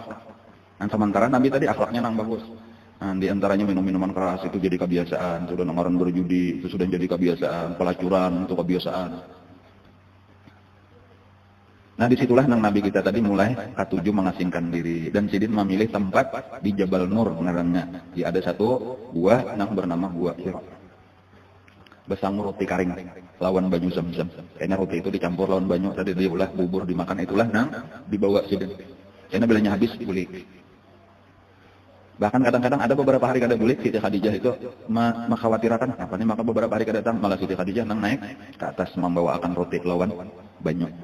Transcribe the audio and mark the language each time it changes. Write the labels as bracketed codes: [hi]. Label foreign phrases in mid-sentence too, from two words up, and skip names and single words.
[id] Sementara Nabi tadi akhlaknya nang bagus. Di antaranya minum-minuman keras itu jadi kebiasaan, sudah orang berjudi itu sudah jadi kebiasaan, pelacuran itu kebiasaan. Nah, disitulah nang Nabi kita tadi mulai ketujuh mengasingkan diri. Dan Sidin memilih tempat di Jabal Nur ngarannya. Ada satu gua nang bernama Gua Hira. [bjn] Besangu roti karing lawan banyu Zam-Zam. Karena roti itu dicampur lawan banyu, tadi diulah bubur dimakan, itulah nang dibawa Sidin. [id] Karena bilanya habis bulik. Bahkan kadang-kadang ada beberapa hari kada bulik, Siti Khadijah itu mengkhawatirkan apa nih, maka beberapa hari kada datang, malah Siti Khadijah nang naik ke atas membawakan roti lawan banyu.